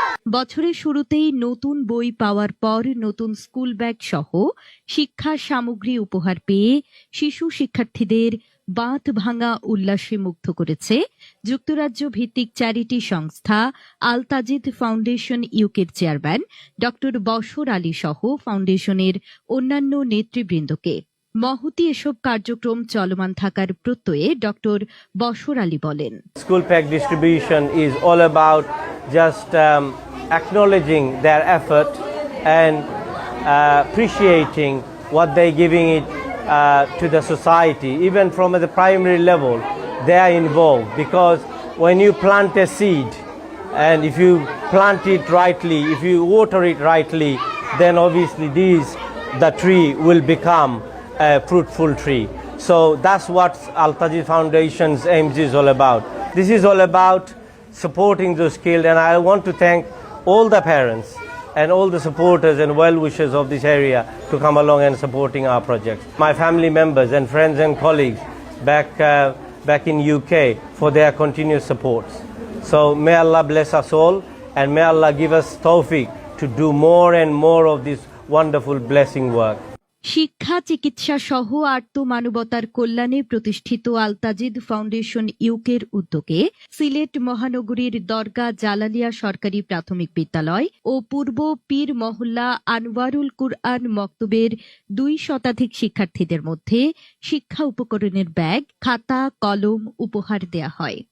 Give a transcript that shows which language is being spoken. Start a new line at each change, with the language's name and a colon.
Bangla: বছরের শুরুতেই নতুন বই পাওয়ার পর নতুন স্কুল ব্যাগ সহ শিক্ষা সামগ্রী উপহার পেয়ে শিশু শিক্ষার্থীদের বাঁধ ভাঙা উল্লাসে মুগ্ধ করেছে যুক্তরাজ্য ভিত্তিক চ্যারিটি সংস্থা আল তাজিদ ফাউন্ডেশন ইউকের চেয়ারম্যান ডক্টর বশর আলী সহ ফাউন্ডেশনের অন্যান্য নেতৃবৃন্দকে। মহতি এসব কার্যক্রম চলমান থাকার প্রত্যয়ে ডক্টর বশর আলী বলেন,
English: School pack distribution is all about just acknowledging their effort and appreciating what they're giving it to the society. Even from the primary level, they are involved, because when you plant a seed and if you plant it rightly, if you water it rightly, then obviously the tree will become a fruitful tree. So that's what Al Tajid Foundation's aims is all about. This is all about supporting those skilled, and I want to thank all the parents and all the supporters and well-wishers of this area to come along and supporting our project. My family members and friends and colleagues back in UK for their continuous support. So may Allah bless us all, and may Allah give us tawfiq to do more and more of this wonderful blessing work.
Bangla: শিক্ষা, চিকিৎসা সহ আত্মমানবতার কল্যাণে প্রতিষ্ঠিত আল Tajid foundation ইউকের উদ্যোগে সিলেট মহানগরীর দরগা জালালিয়া সরকারি প্রাথমিক বিদ্যালয় ও পূর্ব পীর মহল্লা আনোয়ারুল কুরআন মক্তবের 2 শতাধিক শিক্ষার্থীদের মধ্যে শিক্ষা উপকরণের ব্যাগ, খাতা, কলম উপহার দেয়া হয়।